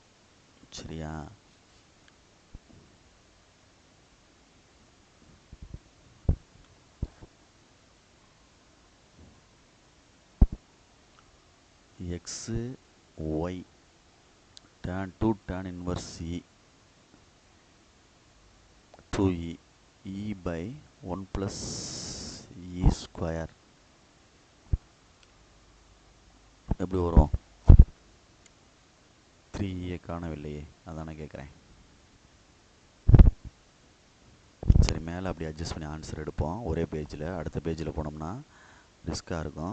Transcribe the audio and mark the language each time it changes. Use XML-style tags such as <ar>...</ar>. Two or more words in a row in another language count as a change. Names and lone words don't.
<en>சரியா? x y tan inverse e 2e e by 1 plus e square</en> <ta>எப்படி வரும்? 3e காணவில்லையே, அதானே கேட்குறேன். சரி, மேலே அப்படி அட்ஜஸ்ட் பண்ணி ஆன்சர் எடுப்போம் ஒரே பேஜில். அடுத்த பேஜில் போனோம்னா ரிஸ்க்காக இருக்கும்.</ta>